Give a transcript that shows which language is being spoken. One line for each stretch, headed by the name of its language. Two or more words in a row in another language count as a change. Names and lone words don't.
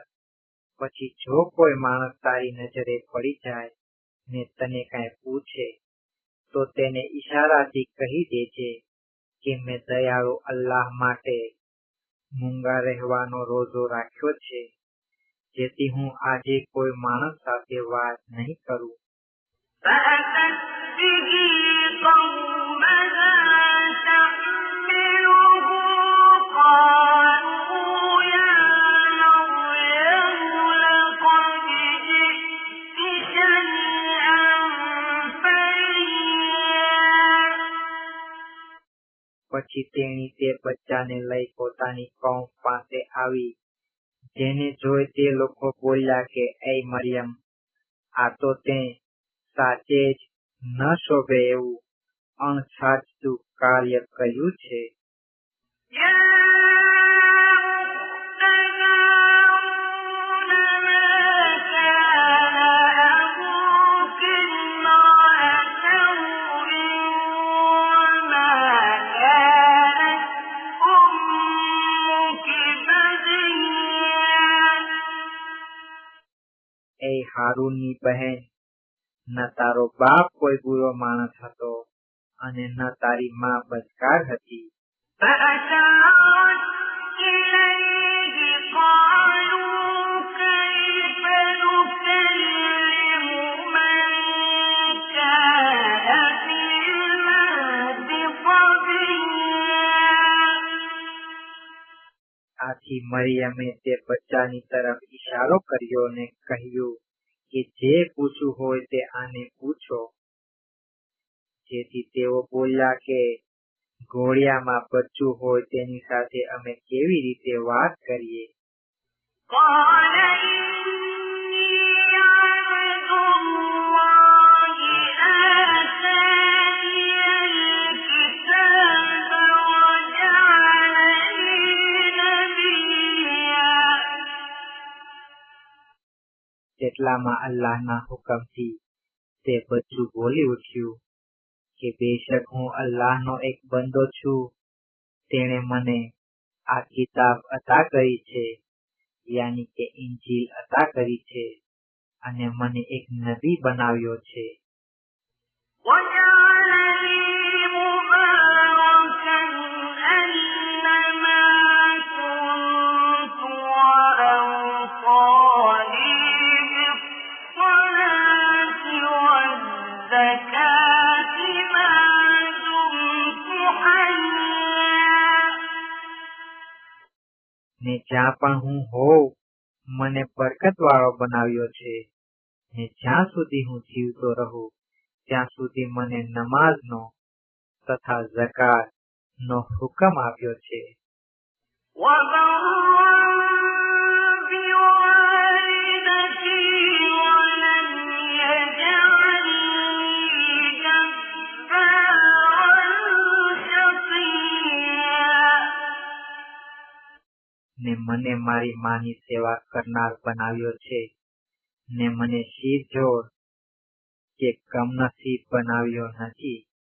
Gujarati: પછી જો કોઈ માણસ તારી નજરે પડી જાય ને તને કાંઈ પૂછે તો તેને ઈશારાથી કહી દેજે કે મેં દયાળુ અલ્લાહ માટે મૂંગા રહેવાનો રોઝો રાખ્યો છે, જેથી હું આજે કોઈ માણસ સાથે વાત નહીં કરું.
Arabic: فأتت به قومها تحمله قالوا يا مريم لقد جئت شيئا فريا.
Gujarati: પછી તેણી તે બચ્ચાને લઈ પોતાની કૌમ પાસે આવી. જેને જોઈ તે લોકો બોલ્યા કે એ મરિયમ, આ તો તે સાચે જ ન શોભે એવું અણછાજતું કાર્ય કર્યું છે.
Arabic: يا أخت هارون ما كان أبوك امرأ سوء وما كانت أمك بغيا.
Gujarati: એ હારૂનની બહેન, ન તારો બાપ કોઈ બુરો માણસ હતો અને ન તારી માં બદકાર હતી.
Arabic: فأشارت إليه قالوا كيف نكلم من كان في المهد صبيا.
Gujarati: આથી મરિયમે તે બચ્ચાની તરફ ઈશારો કર્યો ને કહ્યું કે જે પૂછવું હોય તે આને પૂછો. જેથી તેઓ બોલ્યા કે ઘોડિયામાં બચ્ચું હોય તેની સાથે અમે કેવી રીતે વાત કરીએ.
Arabic: قال إني عبد الله آتاني الكتاب وجعلني نبيا.
Gujarati: તેટલામાં અલ્લાહના હુકમથી તે બચ્ચું બોલી ઉઠ્યું કે બેશક હું અલ્લાહનો એક બંદો છું. તેણે મને આ કિતાબ અતા કરી છે, યાની કે ઇંજીલ અતા કરી છે, અને મને એક નબી બનાવ્યો છે.
Arabic: وجعلني مباركا أينما كنت وأوصاني بالصلاة والزكاة ما دمت حيا.
Gujarati: ને જ્યાં પણ હું હોઉં મને બરકત વાળો બનાવ્યો છે, ને જ્યાં સુધી હું જીવતો રહું ત્યાં સુધી મને નમાઝનો તથા ઝકાત નો હુકમ આપ્યો છે.
Arabic: وبرا بوالدتي ولم يجعلني جبارا شقيا.
Gujarati: ને મને મારી માની સેવા કરનાર બનાવ્યો છે, ને મને શિરજોર કે કમનસીબ બનાવ્યો નથી.